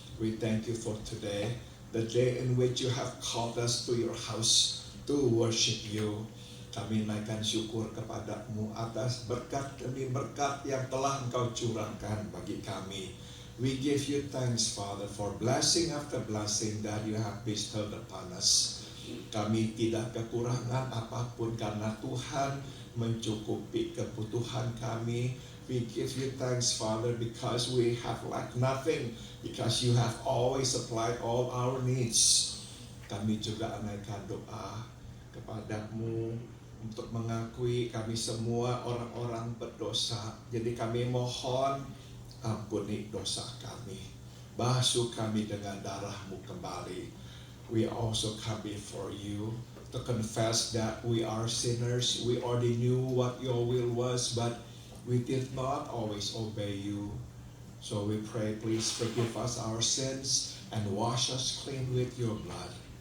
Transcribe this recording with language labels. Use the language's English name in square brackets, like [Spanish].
[English] We thank you for today, the day in which you have called us to your house to worship you. [Indonesian] Kami naikkan syukur kepada-Mu atas berkat demi berkat yang telah Engkau curahkan bagi kami. [English] We give you thanks, Father, for blessing after blessing that you have bestowed upon us. [Indonesian] Kami tidak kekurangan apapun karena Tuhan mencukupi kebutuhan kami. [English] We give you thanks, Father, because we have lacked nothing, because you have always supplied all our needs. [Indonesian] Kami juga menaikkan doa kepadamu untuk mengakui kami semua orang-orang berdosa. Jadi kami mohon ampuni dosa kami. Basuh kami dengan darah-Mu kembali. [English] We also come before you to confess that we are sinners. We already knew what your will was, but we did not always obey you. So we pray, please forgive us our sins and wash us clean with your blood.